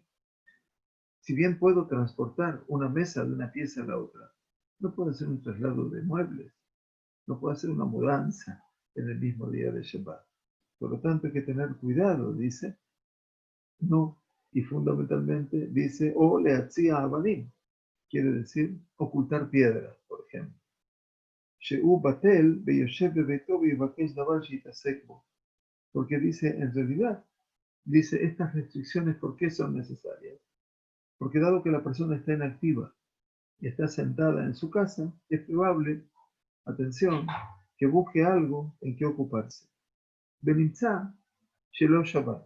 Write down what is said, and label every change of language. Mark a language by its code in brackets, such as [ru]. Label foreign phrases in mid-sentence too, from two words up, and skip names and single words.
[es] Si bien puedo transportar una mesa de una pieza a la otra, no puedo hacer un traslado de muebles, no puedo hacer una mudanza en el mismo día de Shabbat. Por lo tanto, hay que tener cuidado, dice, no, y fundamentalmente dice, o le hacía abanim, quiere decir ocultar piedras, por ejemplo. [he] שהוא בטל ויושב בביתו ויבקש דבר שיתעסק בו. [es] Porque dice, en realidad, dice, estas restricciones, ¿por qué son necesarias? Porque dado que la persona está inactiva y está sentada en su casa, es probable, atención, que busque algo en que ocuparse. Benitzá, Shelo Shabbat.